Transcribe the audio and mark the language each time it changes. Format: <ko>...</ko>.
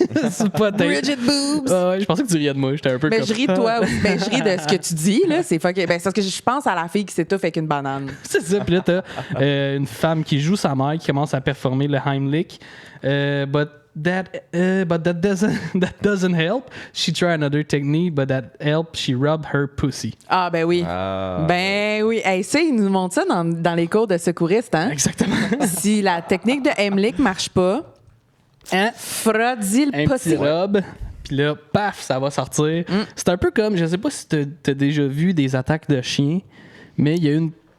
<fr>C'est pas Bridget Boobs. Je pensais que tu riais de moi, j'étais un peu comme... je ris de toi aussi. Je ris de ce que tu dis, là. C'est fucking... c'est parce que je pense à la fille qui s'étouffe avec une banane. C'est ça, puis là, t'as une femme qui joue sa mère qui commence à performer le Heimlich.</fr> <en>But that doesn't help. She tried another technique, but that helped. She rubbed her pussy.</en> <fr>Ah, ben oui. Ben oui. Hey, ça, ils nous montrent ça dans les cours de secouristes, hein? Exactement. Si la technique de Heimlich marche pas, frottis le pussy. Un petit rub, puis là, paf, ça va sortir. C'est un peu comme, je sais pas si t'as déjà vu des attaques de chiens, mais il y a une</fr>